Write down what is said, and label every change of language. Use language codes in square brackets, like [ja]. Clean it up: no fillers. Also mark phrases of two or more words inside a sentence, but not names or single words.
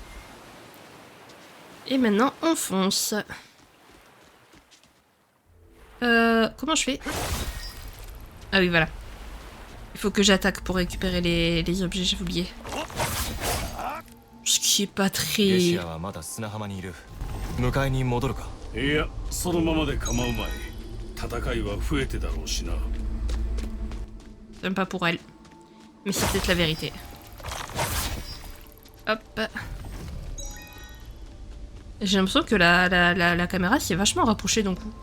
[fr] Et maintenant, on fonce. Comment je fais? Ah oui, voilà. Il faut que j'attaque pour récupérer les objets, j'ai oublié. Ce qui est pas très... [ja] いや、そのままで構うまい。戦いは増えてだろうしな。 [fr] J'aime pas pour elle. Mais c'est peut-être la vérité. Hop. J'ai l'impression que la caméra s'est vachement rapprochée d'un coup.